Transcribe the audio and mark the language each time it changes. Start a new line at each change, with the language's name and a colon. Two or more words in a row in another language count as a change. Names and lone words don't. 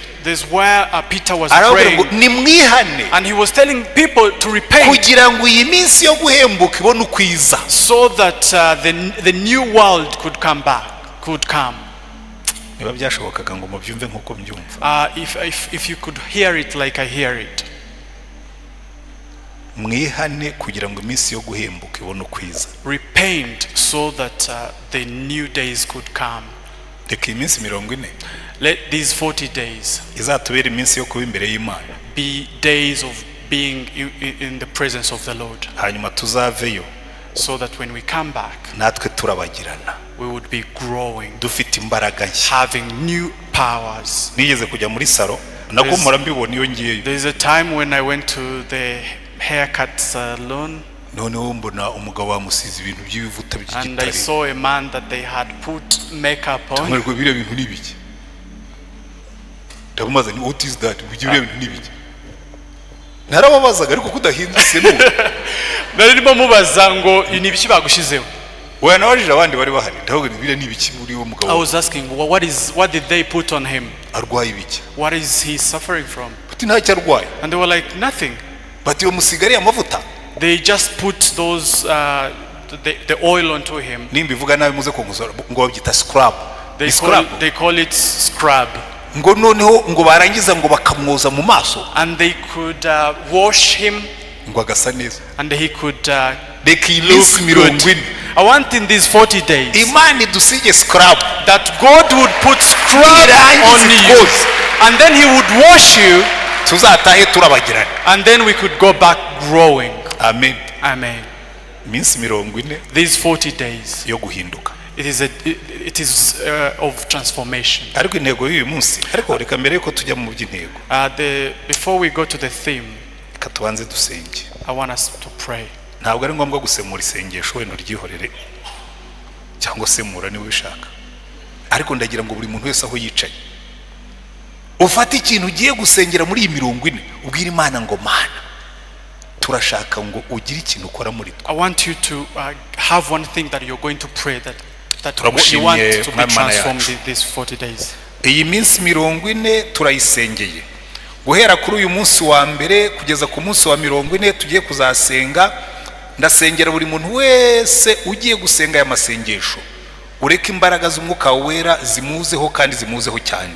English: there's where Peter was
Kinyarwanda: aravuga ngo
English: praying
Kinyarwanda: nimwihane
English: and he was telling people to repent
Kinyarwanda: kugira ngo iyi minsi yo guhembuka ibone ukwiza.
English: so that the new world could come back, could come.
Kinyarwanda: niba byashobokaga ngo mubyumve nk'uko mbyumva.
English: If you could hear it like I hear it.
Kinyarwanda: mwihane kugira ngo iminsi yo guhembuka ibone ukwiza.
English: Repent so that the new days could come.
Kinyarwanda: reka iyi minsi 40
English: Let these 40 days
Kinyarwanda: izatubera iminsi yo kuba imbere y'Imana.
English: be days of being in the presence of the Lord,
Kinyarwanda: hanyuma tuzaveyo
English: so that when we come back,
Kinyarwanda: natwe turabagirana
English: we would be growing,
Kinyarwanda: dufite imbaraga nshya.
English: having new powers.
Kinyarwanda: nigeze kujya muri salo nako mpora mbibona iyo ngiyeyo.
English: There's a time when I went to the haircut salon
Kinyarwanda: noneho mbona umugabo wamusize ibintu by'ibivuta
English: and I
Kinyarwanda: by'igitare.
English: saw a man that they had put makeup on.
Kinyarwanda: tumwerwa biriya bintu n'ibiki. ndamubaza ni
English: what is that?
Kinyarwanda: biriya bintu n'ibiki. narababazaga ariko kudahindutse n'ubu. Narimo mubaza ngo ni ibiki bagushizeho. Oya nabajije abandi bari bahari ndavuga biriya n'ibiki muri uwo
English: I
Kinyarwanda: mugabo.
English: was asking, well, what did they put on him?
Kinyarwanda: arwaye ibiki?
English: What is he suffering from?
Kinyarwanda: uti ntacyo arwaye.
English: And they were like, nothing.
Kinyarwanda: bati iyo musigari amavuta.
English: They just put those the oil onto him.
Kinyarwanda: nimbivuga nabi muze kongozora ngo babyita scrub.
English: They call it scrub.
Kinyarwanda: ngo noneho ngo barangiza ngo bakamwoza mu maso.
English: And they could wash him.
Kinyarwanda: ngo agasa neza.
English: And he could
Kinyarwanda: reka iyi minsi 40
English: I want in these 40 days
Kinyarwanda: Imana idusige scrub.
English: that God would put scrub on you, and then he would wash you,
Kinyarwanda: tuzatahe turabagirana.
English: and then we could go back growing.
Kinyarwanda: amen.
English: Amen.
Kinyarwanda: iminsi 40
English: These 40 days,
Kinyarwanda: yo guhinduka.
English: it is of transformation.
Kinyarwanda: ariko intego y'uyu munsi ariko reka mbere yuko tujya mu by'intego
English: Before we go to the theme,
Kinyarwanda: reka tubanze dusenge.
English: I want us to pray.
Kinyarwanda: ntabwo ari ngombwa gusemura isengesho wenda uryihorere cyangwa semura niba ubishaka, ariko ndagira ngo buri muntu wese aho yicaye ufate ikintu ugiye gusengera muri iyi 40 ubwira Imana ngo Mana turashaka ngo ugire ikintu ukora muri twe.
English: I want you to have one thing that you're going to pray that you
Kinyarwanda: Turagushimye,
English: want to be
Kinyarwanda: Mana
English: transformed
Kinyarwanda: yacu.
English: in these 40 days.
Kinyarwanda: iyi minsi 40 turayisengeye guhera kuri uyu munsi wa mbere kugeza ku munsi wa 40 tugiye kuzasenga. ndasengera buri muntu wese ugiye gusenga aya masengesho ureka imbaraga z'umwuka wera zimuzeho kandi zimuzeho cyane.